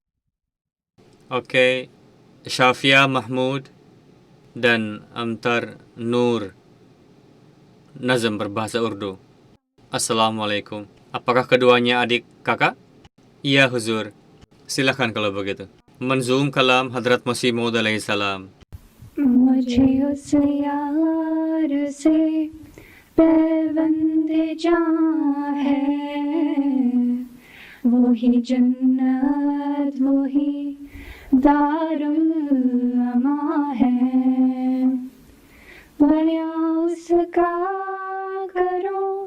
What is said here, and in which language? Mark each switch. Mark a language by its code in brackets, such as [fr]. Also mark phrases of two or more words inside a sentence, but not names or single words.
[id] Oke, Syafia Mahmud dan Amtar Nur nazam berbahasa Urdu. Assalamualaikum. Apakah keduanya adik kakak? Iya, Huzur. Silakan kalau begitu. Manzum kalam Hadrat Masih Maud alaihi salam. [ur] مجھے اس یار سے پیوند جاں ہے وہی جنت وہی دار الاماں ہے بیاں اس کا کرو